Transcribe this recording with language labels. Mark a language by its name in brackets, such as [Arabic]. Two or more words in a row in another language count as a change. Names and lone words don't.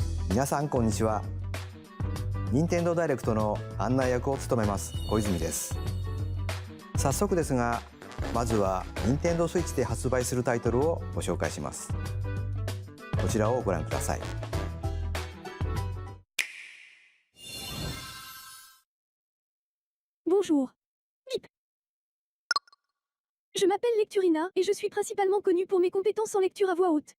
[Japanese] 皆さんこんにちは。任天堂ダイレクトの案内役を務めます小泉です。早速ですが、まずは任天堂スイッチで発売するタイトルをご紹介します。こちらをご覧ください。 [French] Bonjour. Bip. Je m'appelle Lecturina et je suis principalement connue pour mes compétences en lecture à voix haute.